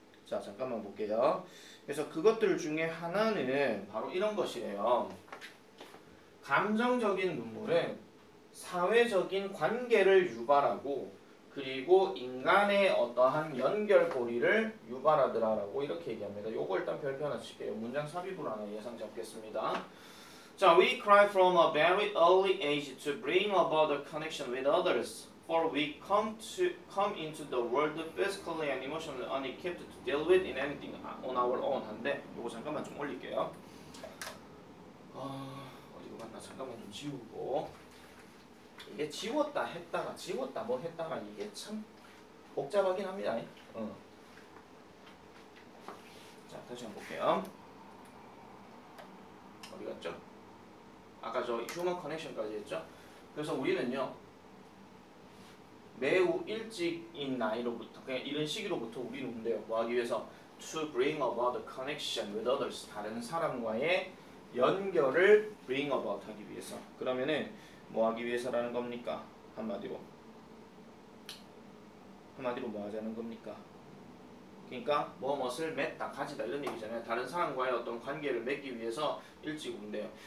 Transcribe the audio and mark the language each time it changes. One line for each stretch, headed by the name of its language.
Korean: 자, 잠깐만 볼게요. 그래서 그것들 중에 하나는 바로 이런 것이래요. 감정적인 눈물은 사회적인 관계를 유발하고 그리고 인간의 어떠한 연결고리를 유발하더라라고 이렇게 얘기합니다. 요거 일단 별표 하나 칠게요. 문장 삽입으로 하나 예상 잡겠습니다.
English: 자, we cry from a very early age to bring about a connection with others. For we come into the world physically and emotionally unequipped to deal with in anything on our own.
Korean: 한데 요거 잠깐만 좀 올릴게요. 어디로 갔나 잠깐만 좀 지우고. 이게 지웠다 했다가 지웠다 뭐 했다가 이게 참 복잡하긴 합니다. 자, 다시 한번 볼게요. 어디 갔죠? 아까 저 휴먼 커넥션까지 했죠? 그래서 우리는요 매우 일찍인 나이로부터 그냥 이런 시기로부터 우리는 운대요. 뭐 하기 위해서
English: to bring about a connection with others.
Korean: 다른 사람과의 연결을
English: bring about
Korean: 하기 위해서. 그러면은 뭐 하기 위해서라는 겁니까? 한마디로 뭐 하자는 겁니까? 그러니까 무엇을 맺다, 가지다 이런 얘기잖아요. 다른 사람과의 어떤 관계를 맺기 위해서 일찍 운대요.